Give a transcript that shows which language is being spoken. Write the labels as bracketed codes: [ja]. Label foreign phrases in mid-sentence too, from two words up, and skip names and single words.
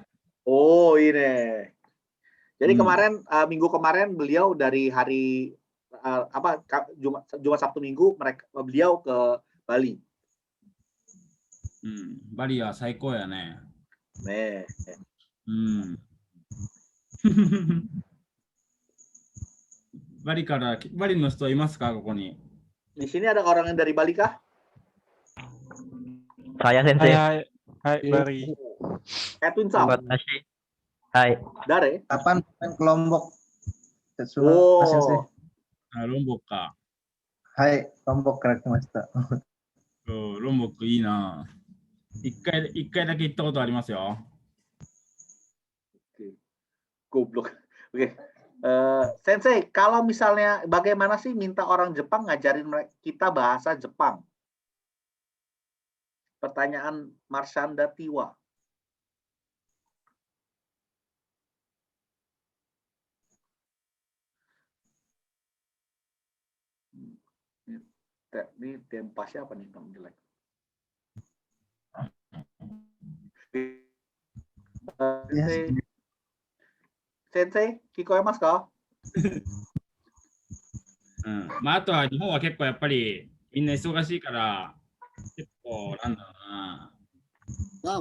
[id] Oh, ini. Jadi kemarin minggu kemarin beliau dari hari Jumat Sabtu Minggu beliau ke Bali. [ja] バリは最高やね。ね。バリの人いますかここに。 [id] Di sini ada orang yang dari Bali kah? Saya Sensei. Hai, Bali. Edwin Sam. Hai. Dari? Kapan ke Lombok? [ja] Lombok か。はい、Lombokから来ました。ロンボックいいな。一回だけ行ったことありますよ。 [id] Goblok. Oke. Sensei, kalau misalnya bagaimana sih minta orang Jepang ngajarin kita bahasa Jepang? Pertanyaan Marshanda Tiwa. Ini tempa siapa nih yang jelek? [ja] Sensei,聞こえますか？まああとは日本は結構やっぱりみんな忙しいから結構なんだろうな。